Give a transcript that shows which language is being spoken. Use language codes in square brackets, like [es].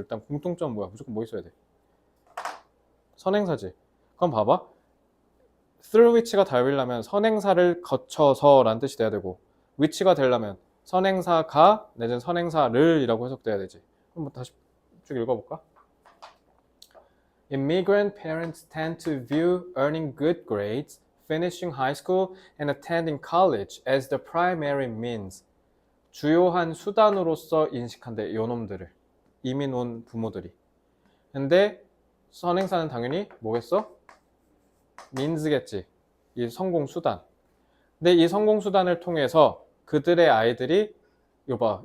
[ko] 일단 공통점 뭐야? 무조건 뭐 있어야 돼? 선행사지. 그럼 봐봐. through which가 달리려면 선행사를 거쳐서 라는 뜻이 돼야 되고 which가 되려면 선행사가 내지는 선행사를 이라고 해석돼야 되지. 그럼 뭐 다시 쭉 읽어볼까? [en] Immigrant parents tend to view earning good grades, finishing high school, and attending college as the primary means. [ko] 주요한 수단으로서 인식한대, 요놈들을. 이민 온 부모들이. 근데 선행사는 당연히 뭐겠어? means겠지. 이 성공 수단. 근데 이 성공 수단을 통해서 그들의 아이들이 이거 봐.